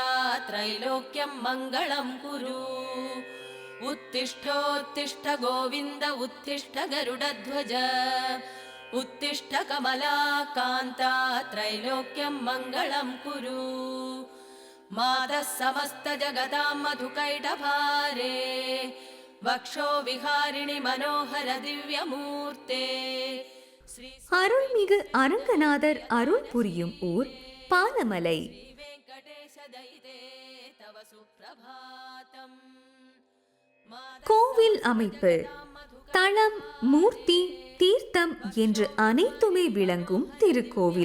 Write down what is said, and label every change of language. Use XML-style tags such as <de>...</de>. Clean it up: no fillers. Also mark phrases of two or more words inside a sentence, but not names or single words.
<sa>त्रैलोक्यं मङ्गलं कुरु उत्तिष्ठोत्तिष्ठ गोविन्द उत्तिष्ठ गरुडध्वज उत्तिष्ठ कमलाकान्ता त्रैलोक्यं मङ्गलं कुरु मातः समस्तजगतां मधुकैटभारे वक्षो विहारिणि मनोहर दिव्यमूर्ते.</sa> <ta>அருள்மிகு அரங்கநாதர் அருள் புரியும் ஊர் பாலமலை. கோவில் அமைப்பு தளம், மூர்த்தி, தீர்த்தம் என்று அனைத்துமே விளங்கும் திருக்கோவில்.</ta>